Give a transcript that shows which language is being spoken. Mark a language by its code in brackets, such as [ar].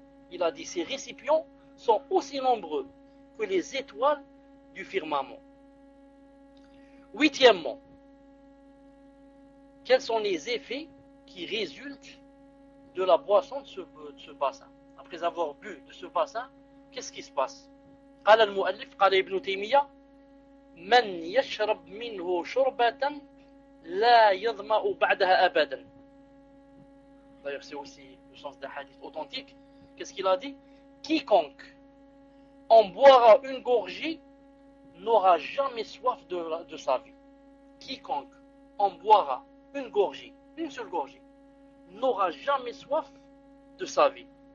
[fr] Il a dit, ces récipients sont aussi nombreux que les étoiles du firmament. Huitièmement, quels sont les effets qui résultent de la boisson de ce bassin? Après avoir bu de ce bassin, qu'est-ce qui se passe? [ar] قال المؤلف قال ابن تيمية من يشرب منه شربة لا يظمأ بعدها أبدا. [fr] D'ailleurs, c'est aussi le sens d'un hadith authentique. Qu'est-ce qu'il a dit? Quiconque en boira une gorgée n'aura jamais soif de sa vie. Quiconque en boira une gorgée, une seule gorgée, n'aura jamais soif de sa vie.